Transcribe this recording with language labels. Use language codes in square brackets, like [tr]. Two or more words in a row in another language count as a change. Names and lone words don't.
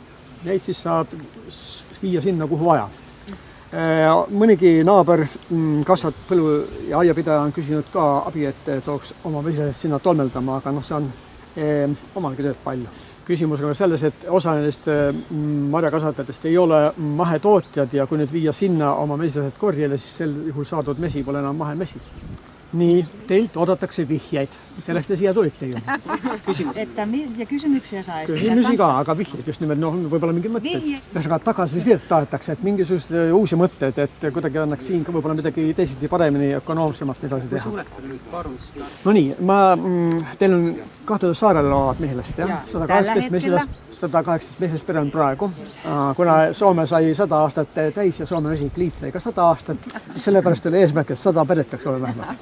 [et] Neid siis saab viia sinna, kuhu vaja. Mõnigi naaber põllu- ja aiapidaja on küsinud ka abi, et tooks oma mesilased sinna tolmeldama, aga see on omalgi tööd palju. Küsimus on selles, et osa nendest marjakasvatajatest ei ole mahetootjad ja kui nüüd viia sinna oma mesilased korjele, siis sel juhul saadud mesi pole enam mahemesi. Nii, teilt oodatakse vihjeid. Selleks te siia tulite ju. [fi] Ja kysymyksiä saa esittää. [et] Kysymyksiä ka, aga vihjeid just nimelt, võib-olla mingid mõtted. Ühesõnaga tagasisidet tahetakse, et mingisugused uusi mõtted, et kuidagi annaks siin ka võib-olla midagi teisiti paremini ökonoomsemalt edasi teha. No nii, teil on 2 saarel olevat mehilast, jah? 118 mesilast pere on praegu. Kuna Soome sai 100 aastat täis ja Soome Mesikliit sai ka 100 aastat, siis sellepärast oli eesmärk, et 100 peret peaks olema vähemalt.